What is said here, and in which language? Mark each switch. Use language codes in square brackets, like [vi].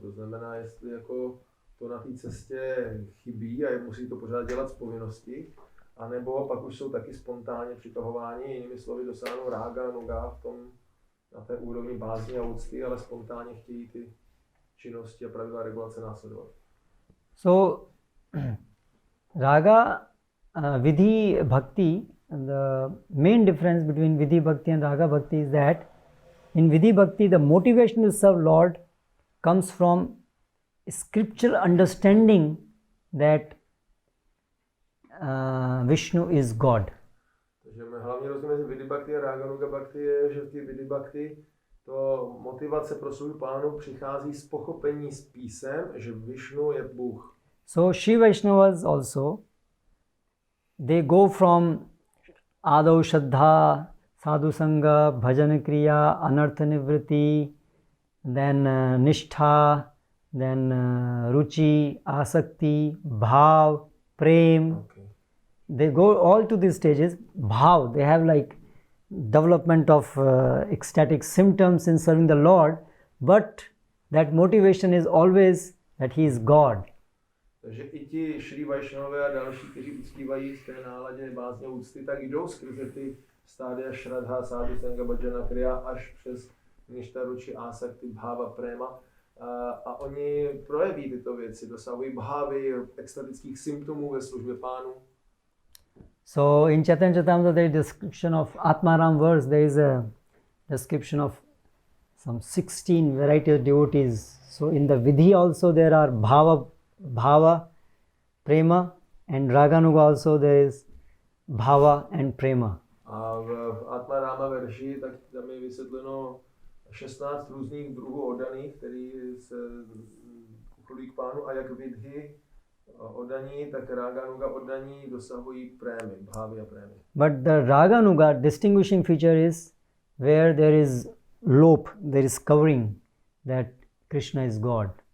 [cs] To znamená, jestli jako to na té cestě chybí a musí to pořád dělat z povinnosti, anebo pak už jsou taky spontánně přitahováni, jinými slovy dosáhnou rága, nuga v tom, na té úrovni bázně a úcty, ale spontánně chtějí ty činnosti a pravidla regulace následovat. [en] So, raga, vidhi, bhakti, the main difference between vidhi bhakti and raga bhakti is that in vidhi bhakti the motivation to serve Lord comes from scriptural understanding that Vishnu is God. [cs] Takže hlavní rozdíl mezi vidhi bhakti a raganuga bhakti je, že v té vidhi bhakti to motivace pro svou pánu přichází z pochopení z písem, že Vishnu je Bůh. [en] So Shri Vaishnavas also, they go from Adau Shraddha, Sadhu Sangha, Bhajan Kriya, Anartha Nivriti, then Nishtha, then Ruchi, Asakti, Bhav, Prem. Okay. They go all to these stages. Bhav, they have like development of ecstatic symptoms in serving the Lord, but that motivation is always that He is God. [cs] Takže i ti Šrí Vajšnové a další, kteří uctívají v té náladě bázně úcty, tak jdou skrze ty stádia Shraddha, Sadhu Sangha, Bhajana Kriya až přes Nishta, Ruchi, Asakti, Bhava, Prema. A oni projeví tyto věci, dosahují bhávy, extatických symptomů ve službě pánu. [en] So in Chaitanya Charitamrita there is description of Atmaram verse, there is a description of some 16 varieties of devotees. So in the Vidhi also there are Bhava, Prema, and Raganuga also there is Bhava and Prema. [cs] A v Atmarama verši tak tam je vysvětleno 16 různých druhů oddaných, který se uchylují k pánu, a jak Vidhi oddaní, tak Raganuga oddaní dosahují prémy, bhávy a prémy. [en] But the Raganuga distinguishing feature is where there is lope, there is covering that Krishna is God.